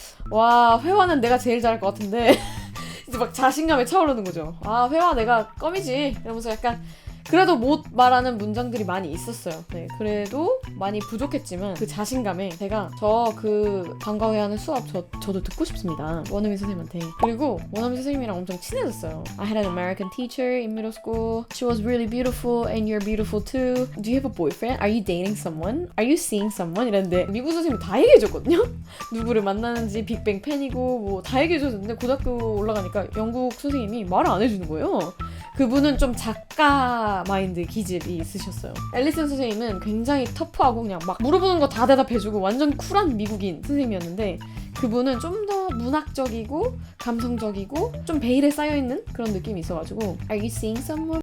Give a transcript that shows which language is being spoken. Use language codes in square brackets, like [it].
[ko] 와, 회화는 내가 제일 잘할 것 같은데 이제 막 자신감에 차오르는 거죠. 아, 회화 내가 껌이지 이러면서 약간 그래도 못 말하는 문장들이 많이 있었어요. 네, 그래도 많이 부족했지만 그 자신감에 제가 저 그 방과후에 수업 저도 듣고 싶습니다. 원어민 선생님한테. 그리고 원어민 선생님이랑 엄청 친해졌어요. [en] I had an American teacher in middle school. She was really beautiful and you're beautiful too. Do you have a boyfriend? Are you dating someone? Are you seeing someone? [ko] 이랬는데 미국 선생님이 다 얘기해줬거든요. 누구를 만나는지 빅뱅 팬이고 뭐 다 얘기해줬는데 고등학교 올라가니까 영국 선생님이 말을 안 해주는 거예요. 그분은 좀 작가 마인드 기질이 있으셨어요. 앨리슨 선생님은 굉장히 터프하고 그냥 막 물어보는 거 다 대답해주고 완전 쿨한 미국인 선생님이었는데 그분은 좀 더 문학적이고 감성적이고 좀 베일에 쌓여있는 그런 느낌이 있어가지고 [en] Are you seeing someone?